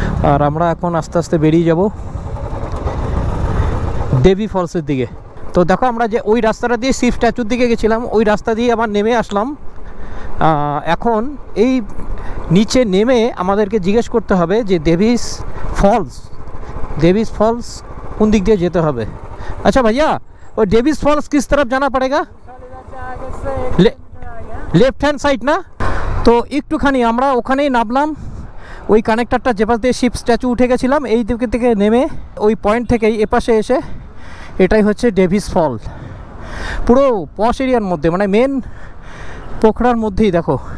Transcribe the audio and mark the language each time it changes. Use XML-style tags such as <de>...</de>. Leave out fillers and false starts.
<bn>আর আমরা এখন আস্তে আস্তে বেরিয়ে যাব দেবী ফলসের দিকে। তো দেখো আমরা যে ওই রাস্তাটা দিয়ে শিব স্ট্যাচুর দিকে গেছিলাম, ওই রাস্তা দিয়ে আবার নেমে আসলাম। এখন এই নিচে নেমে আমাদেরকে জিজ্ঞেস করতে হবে যে দেভিস ফলস কোন দিক দিয়ে যেতে হবে। আচ্ছা ভাইয়া, ওই</bn> <hi>डेविस फॉल्स किस तरफ जाना पड़ेगा? लेफ्ट हैंड साइड ना।</hi> <bn>तो একটুখানি আমরা ওখানেই নামলাম, ওই কানেক্টরটা যে পাশ দিয়ে শিব স্ট্যাচু উঠে গেছিলাম, এই দিকে থেকে নেমে ওই পয়েন্ট থেকেই এপাশে এসে এটাই হচ্ছে ডেভিস ফল। পুরো পশ এরিয়ার মধ্যে, মানে মেন পোখরার মধ্যেই দেখো।</bn>